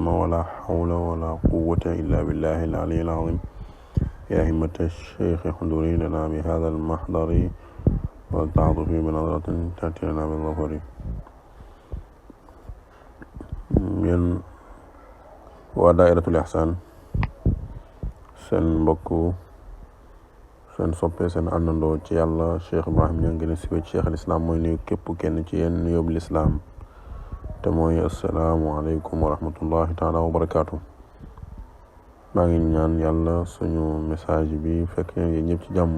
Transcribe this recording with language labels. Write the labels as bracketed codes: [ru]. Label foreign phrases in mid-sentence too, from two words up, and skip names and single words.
[ar] ولا حول ولا قوة إلا بالله العلي العظيم. يا همة الشيخ احضري لنا بهذا المحضر والتعاطف بنظرة تأتي لنا بالظفر. من ودائرة الإحسان [wo] seen mbokk seen soppe seen àndandoo ci yàlla Cheikh Ibrahim Niang gën a siiwee ci Cheikh al Islam mooy nuyu képp kenn ci yéen nuyoob lislaam te mooy [ar] السلام عليكم ورحمة الله تعالى وبركاته. [wo] maa ngi ñaan yàlla suñu message bi fekk ngeen ñëpp ci jàmm.